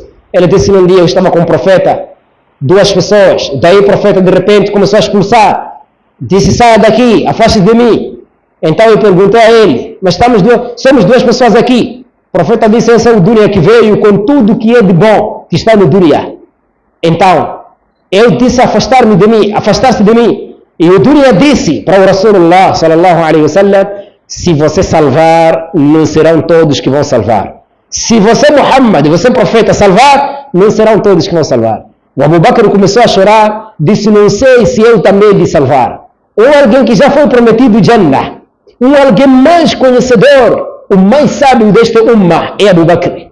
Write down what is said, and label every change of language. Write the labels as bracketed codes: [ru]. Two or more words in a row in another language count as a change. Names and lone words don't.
[pt] Ele disse, num dia eu estava com um profeta, duas pessoas, daí o profeta de repente começou a expulsar, disse, saia daqui, afaste de mim. Então eu perguntei a ele, mas somos duas pessoas aqui. O profeta disse, esse é o Dunya que veio com tudo que é de bom, que está no Dunya. Então, eu disse afastar-se de mim. E o Dunya disse para o [ar] رسول الله صلى الله عليه وسلم, [pt] se você salvar, não serão todos que vão salvar. Se você, Muhammad, você profeta, salvar, não serão todos que vão salvar. O Abu Bakr começou a chorar, disse, não sei se eu também de salvar. Ou alguém que já foi prometido Jannah. Ou alguém mais conhecedor, o mais sábio deste ummah é Abu Bakr.